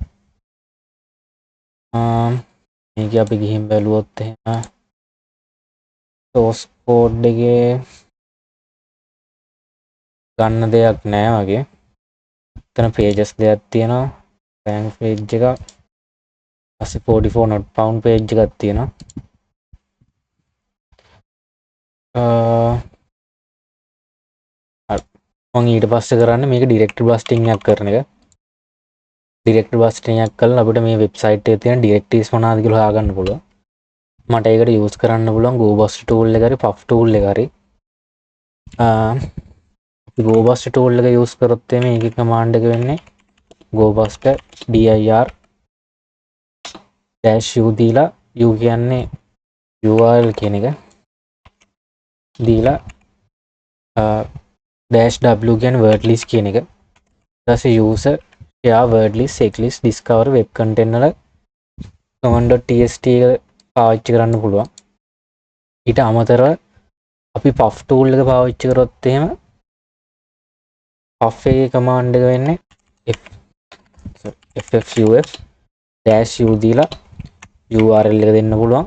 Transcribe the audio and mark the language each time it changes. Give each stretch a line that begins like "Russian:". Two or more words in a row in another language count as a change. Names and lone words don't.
Sinhala: මේක අපි ගිහින් බැලුවොත් එහෙම
English: source code
Sinhala: එකේ ගන්න දෙයක් නෑ වගේ. එතන pages දෙකක් තියෙනවා. bank page එක. ඊපස්සේ 44
English: not found page
Sinhala: එකක් තියෙනවා. මම ඊට පස්සේ කරන්නේ මේක
English: directory busting
Sinhala: එකක් කරන එක.
English: directory busting
Sinhala: එකක් කළා අපිට මේ website එකේ තියෙන directories මොනවාද කියලා හොයාගන්න පුළුවන්. මට ඒකට use කරන්න පුළුවන් GoBust tool එක හරි puff tool එක හරි. GoBust tool එක use කරොත් මේකේ command එක වෙන්නේ
English: GoBust dir -u
Sinhala: දීලා u කියන්නේ URL කියන එක දීලා -w කියන්නේ
English: word list
Sinhala: කියන එක. ඊට පස්සේ
English: user share word list checklist discover web content
Sinhala: වල command.txt එක පාවිච්චි කරන්න පුළුවන්. ඊට අමතරව අපි puff tool එක පාවිච්චි කරොත් එහෙම puff එකේ command එක වෙන්නේ ffuf -u දීලා URL එක දෙන්න පුළුවන්.